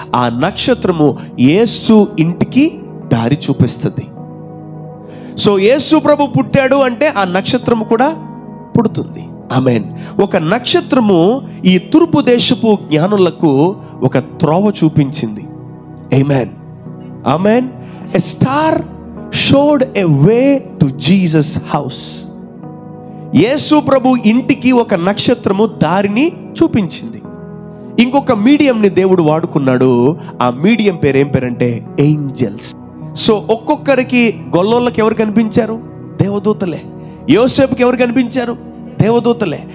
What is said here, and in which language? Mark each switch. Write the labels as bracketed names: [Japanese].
[Telugu] ఆ నక్షత్రము యేసు ఇంటికి దారి చూపిస్తుంది. సో యేసు ప్రభు పుట్టాడు అంటే ఆ నక్షత్రము కూడా పుడుతుంది. ఆమేన్. ఒక నక్షత్రము ఈ తూర్పు దేశపు జ్ఞానులకు ఒక త్రోవ చూపించింది. ఆమేన్, ఆమేన్. [English] A star showed a way to Jesus house. [Telugu] యేసు ప్రభు ఇంటికి ఒక నక్షత్రము దారిని చూపించింది. ఇంకొక మీడియంని దేవుడు వాడుకున్నాడు. ఆ మీడియం పేరు ఏం పేరంటే ఏంజల్స్. సో ఒక్కొక్కరికి గొల్లోళ్ళకి ఎవరు కనిపించారు? దేవదూతలే. యోసేపుకి ఎవరు కనిపించారు? దేవదూతలే.